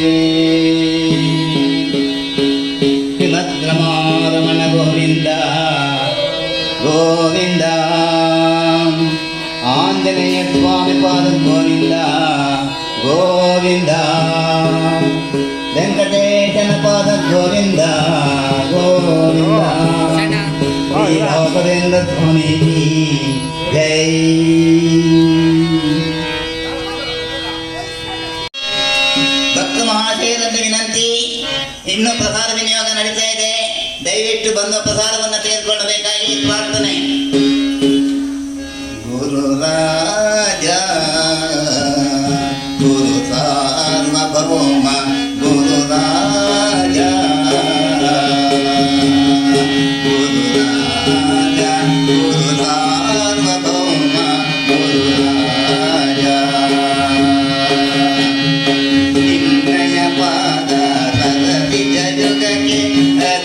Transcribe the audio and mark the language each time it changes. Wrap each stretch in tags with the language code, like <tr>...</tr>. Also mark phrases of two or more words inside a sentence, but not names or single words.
<sa>रमण गोविंद गोविंद आंजनेय स्वामी पाद गोविंद गोविंद वेंकटेशन पाद गोविंद गोविंद श्री राघवेंद्र स्वामी की जय.</sa> <kn>ಭಕ್ತ ಮಹಾಶಯರಲ್ಲಿ ವಿನಂತಿ, ಇನ್ನು ಪ್ರಸಾದ ವಿನಿಯೋಗ ನಡೀತಾ ಇದೆ. ದಯವಿಟ್ಟು ಬಂದು ಪ್ರಸಾದವನ್ನು ತೆಗೆದುಕೊಳ್ಳಬೇಕಾಗಿ ಪ್ರಾರ್ಥನೆ. ಗುರು ರಾಜ ಗುರು ಸಾರ್ವಭೌಮ ಗುರು ರಾಜ ಗುರು ರಾಜ ಗುರು ಸಾರ್ವಭೌಮ ಗುರು ರಾಜ ನಿನ್ನಯ ಪಾದ ಸರಸಿ ಜಗಕ್ಕೆ</kn>